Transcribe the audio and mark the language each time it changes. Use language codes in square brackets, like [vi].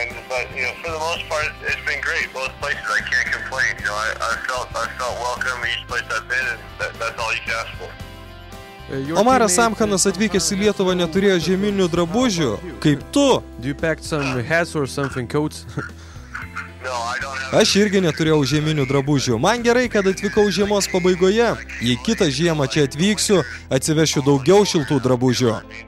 [en] But for the most part, it's been great. Both places, I can't complain. I felt welcome each place I've been, and that's all you can ask for. [lt] Omaras Samkhanas atvykęs į Lietuvą neturėjo žieminių drabužių, kaip tu. [en] Do you pack some hats or something, coats? [lt] Aš irgi neturėjau žieminių drabužių. Man gerai, kad atvykau žiemos pabaigoje. Jei kitą žiemą čia atvyksiu, atsivešiu daugiau šiltų drabužių.